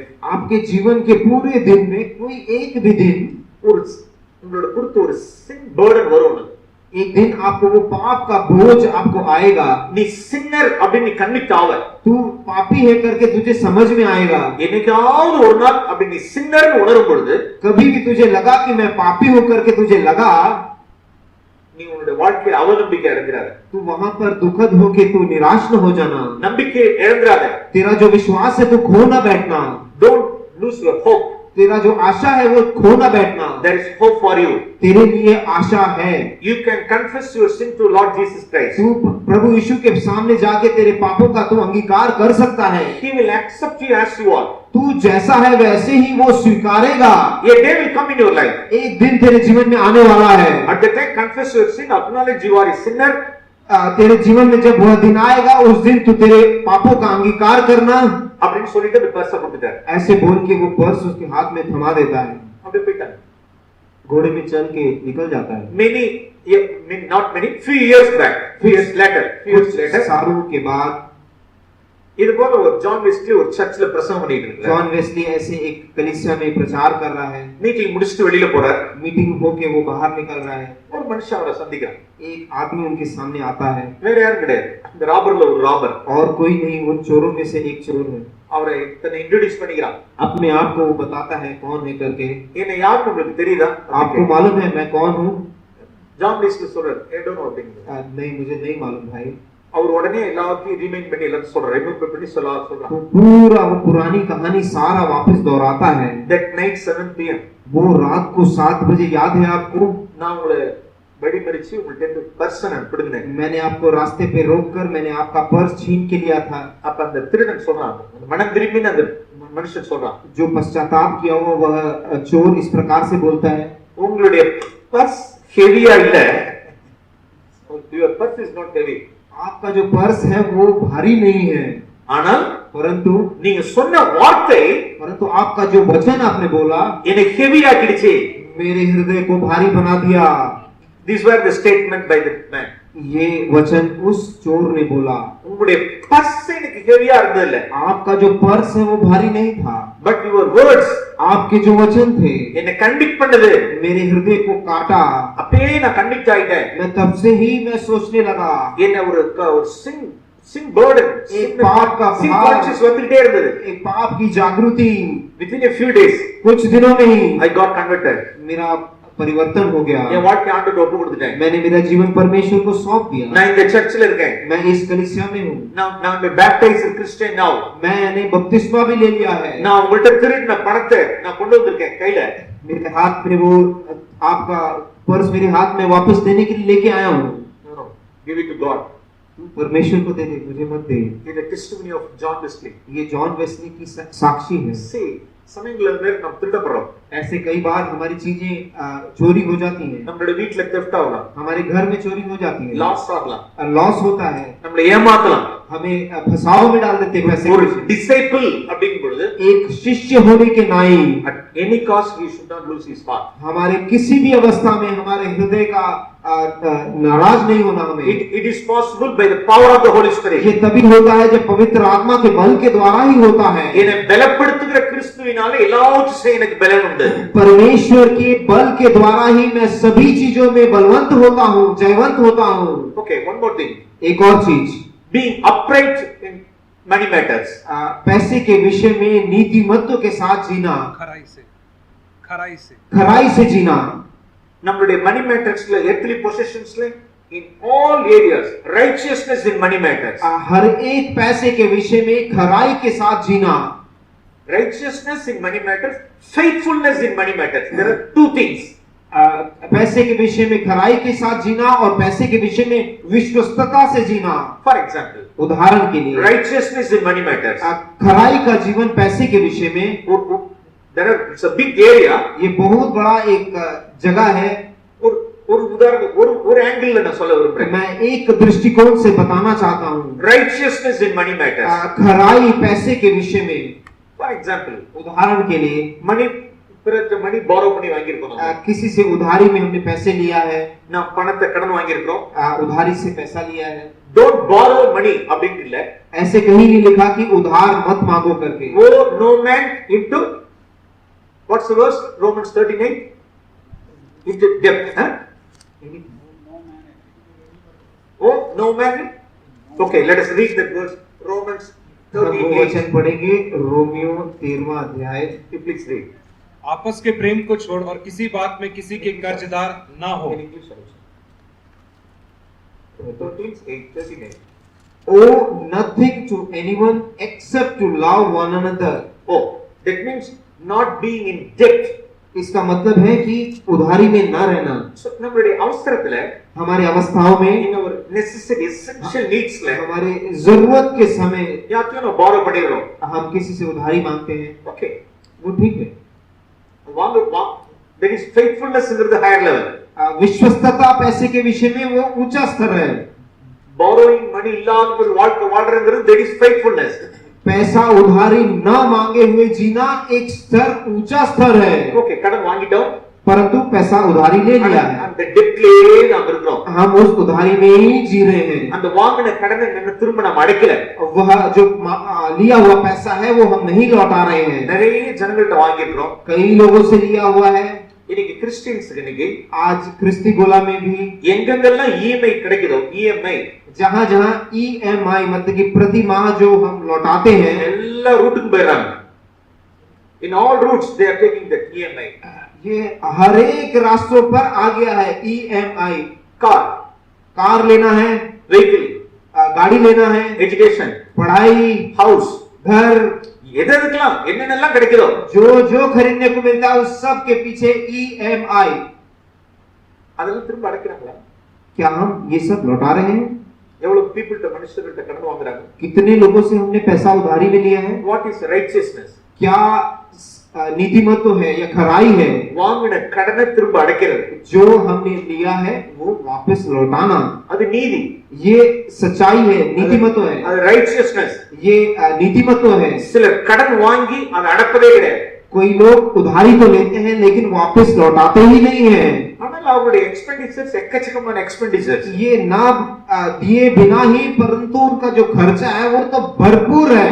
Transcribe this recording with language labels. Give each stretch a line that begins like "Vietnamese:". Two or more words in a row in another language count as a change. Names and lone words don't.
Hindi: आपके जीवन के पूरे दिन में कोई एक भी दिन
Tamil: ஒரு உங்களோட குறித்து ஒரு
English: sin burden
Tamil: வரும்.
Hindi: एक दिन आपको वो पाप का बोझ आपको आएगा।
Tamil: நீ சின்னர் அப்படி நீ கன்விக்ட் ஆவ.
Hindi: तू पापी है करके तुझे समझ में आएगा।
Tamil: என்னைக்காவது ஒரு நாள் அப்படி நீ சின்னர்னு உணரும் பொழுது,
Hindi: कभी भी तुझे लगा कि मैं पापी हूं करके तुझे लगा,
Tamil: நீ உன்னுடைய வாழ்க்கையில அவநம்பிக்கை அடைஞ்சிராத.
Hindi: तू वहां पर दुखद होके तू निराश न हो जाना।
Tamil: நம்பிக்கை இழந்துராத.
Hindi: तेरा जो विश्वास है तू खो ना बैठना।
English: Don't lose your hope.
Hindi: तेरा जो आशा है वो खो ना बैठना।
English: There is hope for you.
Hindi: तेरे लिए आशा है।
English: You can confess your sin to Lord Jesus Christ.
Hindi: तू प्रभु यीशु के सामने जाके तेरे पापों का तू अंगीकार कर सकता है।
English: He will accept you as you are.
Hindi: तू जैसा है वैसे ही वो स्वीकारेगा।
English: A day will come in your life.
Hindi: एक दिन तेरे जीवन में आने वाला है।
English: At the time, confess your sin, acknowledge you are a sinner.
Hindi: तेरे जीवन में जब वह दिन आएगा उस दिन तू तेरे पापों का अंगीकार करना।
Tamil: அப்படின்னு சொல்லிட்டு அந்த பர்ஸை கொடுத்துட்டார்.
Hindi: ऐसे बोल के वो पर्स उसके हाथ में थमा देता है।
Tamil: அப்படியே போயிட்டாங்க.
Hindi: घोड़े में चल के निकल जाता है।
English: not many, few years later,
Hindi: सालों के बाद
Tamil: இது போல ஒரு ஜான் வெஸ்லி ஒரு சர்ச்ல பிரசங்கம் பண்ணிட்டு இருக்காரு.
Hindi: जॉन वेस्ली ऐसे एक कलीसिया में प्रचार कर रहा है।
Tamil: மீட்டிங் முடிச்சிட்டு வெளியில போறார்.
Hindi: मीटिंग होके वो बाहर निकल रहा है।
Tamil: ஒரு மனுஷன் அவரை சந்திக்கிறார்.
Hindi: एक आदमी उनके सामने आता है।
Tamil: வேற யாரும் கிடையாது, இந்த ராபர்ல ஒரு ராபர்.
Hindi: और कोई नहीं, उन चोरों में से एक चोर है।
Tamil: அவரை தன்னை இன்ட்ரோ듀ce பண்ணிக்கிறான்.
Hindi: अपने आप को वो बताता है कौन है करके।
Tamil: என்ன யாருன்னு உங்களுக்கு தெரியுதா?
Hindi: आपको मालूम है मैं कौन हूँ?
Tamil: ஜான் வெஸ்லி சொல்றார்,
English: I don't know thing.
Hindi: नहीं, मुझे नहीं मालूम भाई।
Tamil: அவர் உடனே எல்லாத்தையும் ரிமைண்ட் பண்ணி எல்லாத்தையும் சொல்றாரு, ரிமெம்பர் பண்ணி சொல்றாரு.
Hindi: तो पूरा वो पुरानी कहानी सारा वापस दोहराता है।
English: That night 7 PM,
Hindi: वो रात को 7 बजे याद है आपको?
Tamil: நான் உங்களை வெடி மறிச்சு உங்கள்ட்ட பர்சன் பிடுங்கினேன்.
Hindi: मैंने आपको रास्ते पे रोककर मैंने आपका पर्स छीन के लिया था।
Tamil: அப்ப அந்த திருடன் சொல்றான், மனம் திரும்பின அந்த மனுஷன் சொல்றான்,
Hindi: जो पश्चाताप किया हुआ वह चोर इस प्रकार से बोलता है,
Tamil: உங்களுடைய பர்ஸ் ஹெவியா இல்ல,
English: your purse is not heavy,
Hindi: आपका जो पर्स है वो भारी नहीं है,
Tamil: ஆனால்
Hindi: परंतु
Tamil: நீங்க சொன்ன வார்த்தை
Hindi: आपका जो वचन आपने बोला
Tamil: என்னை ஹெவி ஆக்கிடுச்சு.
Hindi: मेरे हृदय को भारी बना दिया।
English: These were the statement by the man.
Hindi: ये वचन उस चोर ने बोला।
Tamil: உங்களுடைய பர்ஸ் எனக்கு ஹெவியா இருந்தது இல்ல,
Hindi: आपका जो पर्स है वो भारी नहीं था,
English: but your words
Hindi: आपके जो वचन थे
Tamil: என்னை கன்விக்ட் பண்ணது.
Hindi: मेरे हृदय को काटा।
Tamil: அப்பவே நான் கன்விக்ட் ஆயிட்டேன்.
Hindi: मैं तब से ही मैं सोचने लगा,
Tamil: என்ன ஒரு
English: sin burden,
Hindi: एक पाप का sin भार,
Tamil: conscious வந்துட்டே இருந்தது.
Hindi: एक पाप की जागृति।
English: Within a few days
Hindi: कुछ दिनों में ही
English: I got converted.
Hindi: मेरा परिवर्तन हो गया।
Tamil: என் வாழ்க்கை ஆண்டவருக்கு ஒப்பு கொடுத்துட்டேன்.
Hindi: मैंने मेरा जीवन परमेश्वर को सौंप दिया।
Tamil: நான் இந்த சர்ச்சில் இருக்கேன்.
Hindi: मैं इस कलीसिया में हूँ।
English: நான் baptized Christian now.
Hindi: मैंने बपतिस्मा भी ले लिया है।
Tamil: நான் உங்கள்ட்ட திருடின பணத்தை நான் கொண்டு வந்திருக்கேன் கையில.
Hindi: मेरे हाथ में वो आपका पर्स मेरे हाथ में वापस देने के लिए लेके आया हूँ।
English: No, give it to God.
Hindi: तू परमेश्वर को दे दे, मुझे मत दे।
English: It is the testimony of John Wesley.
Hindi: ये जॉन वेस्ली की साक्षी है।
Tamil: See, சமயங்கள நம்ம திருடப்படுறோம்.
Hindi: ऐसे कई बार हमारी चीजें चोरी हो जाती हैं।
Tamil: நம்மளோட வீட்ல theft ஆகலாம்,
Hindi: हमारे घर में चोरी हो जाती है,
Tamil: லாஸ் ஆகலாம்,
Hindi: लॉस होता है,
Tamil: நம்மள ஏமாத்தலாம்.
Hindi: हमें फसाव में डाल देते हैं। वैसे
Tamil: ஒரு disciple அப்படிங்கும் பொழுது
Hindi: एक शिष्य होने के नाई
English: at any cost he should not lose his heart.
Hindi: हमारे किसी भी अवस्था में हमारे हृदय का नाराज नहीं होना हमें।
English: It is possible by the power of the Holy Spirit.
Hindi: ये तभी होता है जब पवित्र आत्मा के बल के द्वारा ही होता है।
Tamil: என்னை பலப்படுத்துகிற கிறிஸ்துவினால எல்லாவற்றையும் செய்ய எனக்கு பலன் உண்டு।
Hindi: परमेश्वर के बल के द्वारा ही मैं सभी चीजों में बलवंत होता हूँ, जयवंत होता हूँ।
English: Okay, one more thing.
Hindi: एक और चीज,
English: Being upright in money matters.
Hindi: पैसे के विषय में नीतिमत्व के साथ जीना, खराई से खराई से जीना।
English: நம்மளுடைய money mattersல earthly possessionsல in all areas righteousness in money matters.
Hindi: हर एक पैसे के विषय में खराई के साथ जीना।
English: Righteousness in money matters, faithfulness in money matters. There are two things.
Hindi: पैसे के विषय में खराई के साथ जीना और पैसे के विषय में विश्वस्तता से जीना।
English: For example,
Hindi: उदाहरण के लिए
English: righteousness in money matters.
Hindi: खराई का जीवन पैसे के विषय में,
English: it's a big area.
Hindi: ये बहुत बड़ा एक जगह है।
Tamil: ஒரு உதாரணம் ஒரு ஆங்கிள் நான் சொல்ல விரும்புறேன்.
Hindi: मैं एक दृष्टिकोण से बताना चाहता हूँ।
English: Righteousness in money matters.
Hindi: खराई पैसे के विषय में,
English: For example,
Hindi: उदाहरण के लिए
English: money borrow
Tamil: பண்ணி வாங்கியிருக்கோம்.
Hindi: किसी से उधारी में हमने पैसे लिया है,
Tamil: நான் பணத்தை கடன் வாங்கியிருக்கோம்,
Hindi: उधारी से पैसा लिया है।
English: Don't borrow money
Tamil: அப்படின்னு இல்ல,
Hindi: ऐसे कहीं नहीं लिखा कि उधार मत मांगो करके।
English: Owe no man into what's the verse? Romans 39 into debt. Owe no man. Okay, let us read that verse. Romans
Hindi: हम वो 38. वचन पढ़ेंगे, रोमियो 13वां अध्याय।
English: Please read.
Hindi: आपस के प्रेम को छोड़ और किसी बात में किसी के कर्जदार ना हो।
English: In English also. 13:8-39. Owe nothing to anyone except to love one another. Oh, that means not being in debt.
Hindi: इसका मतलब है कि उधारी में न रहना।
Tamil: So நம்மளுடைய அவசரத்துல,
Hindi: हमारे अवस्थाओं में,
English: in our necessity essential needsல
Hindi: हमारे जरूरत के समय
Tamil: யார்கிட்டயும் நம்ம borrow பண்ணிடுறோம்.
Hindi: हम किसी से उधारी मांगते हैं, Okay. वो ठीक है।
English: There is faithfulness ங்கிறது higher level.
Hindi: विश्वस्तता पैसे के विषय में वो ऊंचा स्तर है।
English: Borrowing money
Tamil: இல்லாத ஒரு வாழ்க்கை வாழ்றதுங்கிறது
English: there is faithfulness.
Hindi: पैसा उधारी न मांगे हुए जीना एक स्तर, ऊंचा स्तर है।
Tamil: Okay, கடன் வாங்கிட்டோம்,
Hindi: परंतु पैसा उधारी ले लिया है,
Tamil: அந்த டெப்ட்லயே நாம இருக்கிறோம்।
Hindi: हम उस उधारी में ही जी रहे हैं।
Tamil: அந்த வாங்கின கடனை திரும்ப நம்ம அடைக்கல।
Hindi: वह जो लिया हुआ पैसा है वो हम नहीं लौटा रहे हैं।
Tamil: நிறைய ஜனங்கள்ட்ட வாங்கிக்கிறோம்।
Hindi: कई लोगों से लिया हुआ है।
Tamil: இன்னைக்கு கிறிஸ்டியன்ஸ்க்கு இன்னைக்கு
Hindi: आज क्रिस्ती गोला में भी
Tamil: எங்கெங்கெல்லாம் இஎம்ஐ கிடைக்குதோ இஎம்ஐ
Hindi: जहां जहां EMI मतलब कि प्रति माह जो हम लौटाते हैं
Tamil: எல்லா ரூட்டுக்கும் போயிடுறாங்க।
English: In all routes they are taking the EMI।
Hindi: ये हर एक रास्तों पर आ गया है EMI। कार लेना है, व्हीकल गाड़ी लेना है, एजुकेशन, पढ़ाई, हाउस, घर,
Tamil: எதெல்லாம் என்னென்னலாம் கிடைக்குதோ
Hindi: जो जो खरीदने को मिलता है उस सब के पीछे EMI।
Tamil: அதெல்லாம் திரும்ப அடைக்கறாங்களா?
Hindi: क्या हम ये सब लौटा रहे हैं?
Tamil: எவ்வளவு பீப்பிள்ட்ட மனுஷர்கள்ட்ட கடன் வாங்குறாங்க?
Hindi: कितने लोगों से हमने पैसा उधारी में लिया है?
English: What is righteousness?
Hindi: क्या नीतिमत्व है या खराई है?
Tamil: வாங்கின கடனை திரும்ப அடைக்கிறது।
Hindi: जो हमने लिया है वो वापस लौटाना,
Tamil: அது நீதி।
Hindi: ये सच्चाई है, नीतिमत्व है।
Tamil: அது righteousness।
Hindi: ये नीतिमत्व है।
Tamil: சிலர் கடன் வாங்கி அதை அடக்கவே கிடையாது।
Hindi: कोई लोग उधारी तो लेते हैं लेकिन वापस लौटाते ही नहीं है।
Tamil: ஆனால் அவருடைய எக்ஸ்பெண்டிச்சர்ஸ் எக்கச்சக்கமான எக்ஸ்பெண்டிச்சர்ஸ்।
Hindi: ये ना दिए बिना ही परंतु उनका जो खर्चा है वो तो भरपूर है।